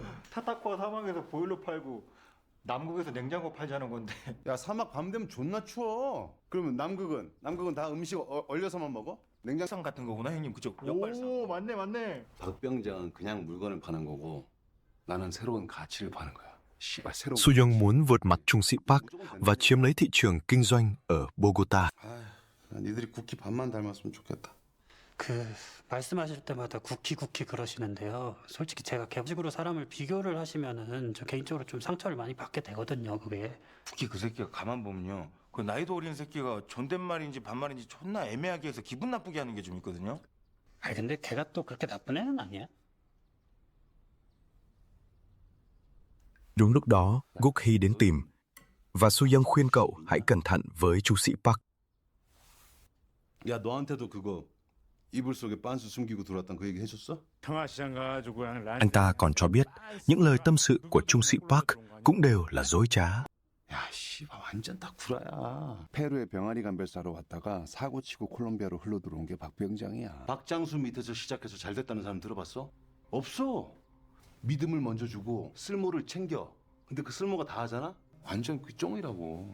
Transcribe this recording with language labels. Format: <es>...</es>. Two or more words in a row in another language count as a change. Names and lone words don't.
<ko>타타코아 사막에서 보일러 팔고 남극에서 냉장고 팔자는 건데. 야 사막 밤 되면 존나 추워. 그러면 남극은 다 음식 얼려서만 먹어? 냉장. 상 같은 거구나 형님 그쪽. 오 맞네. 박병장은 그냥 물건을 파는 거고 나는 새로운 가치를 파는 거야. 씨발 새로운.</ko> <vi>Su Young muốn vượt mặt Trung Sĩ Park và chiếm lấy thị trường kinh doanh ở Bogota.</vi> <ko>아휴, 니들이 국기 반만 닮았으면 좋겠다. 말씀하실 때마다 쿠키 그러시는데요. 솔직히 제가 개식으로 사람을 비교를 하시면은 저 개인적으로 좀 상처를 많이 받게 되거든요. 그게. 특히 그 새끼가 가만 보면요. 그 나이도 어린 새끼가 존댓말인지 반말인지 존나 애매하게 해서 기분 나쁘게 하는 게 좀 있거든요. 아 근데 걔가 또 그렇게 나쁜 애는 아니야.</ko> <vi>Đúng lúc đó, Guk Hee đến tìm và Su Young khuyên cậu hãy cẩn thận với Chu Sĩ Park.</vi> <ko>야 너한테도 그거 이불 속에 빤스 숨기고 들어왔던 그 얘기 해줬어? 평화시장 가지고 그냥 란.</ko> <vi>Anh ta còn cho biết những lời tâm sự của Trung Sĩ Park cũng đều là dối trá.</vi> <ko>야 씨발 완전 다 구라야. 페루에 병아리 감별 사러 왔다가 사고 치고 콜롬비아로 흘러 들어온 게 박병장이야. 박장수 밑에서 시작해서 잘 됐다는 사람 들어봤어? 없어. 믿음을 먼저 주고 쓸모를 챙겨. 근데 그 쓸모가 다 하잖아? 완전 그 쫑이라고.</ko>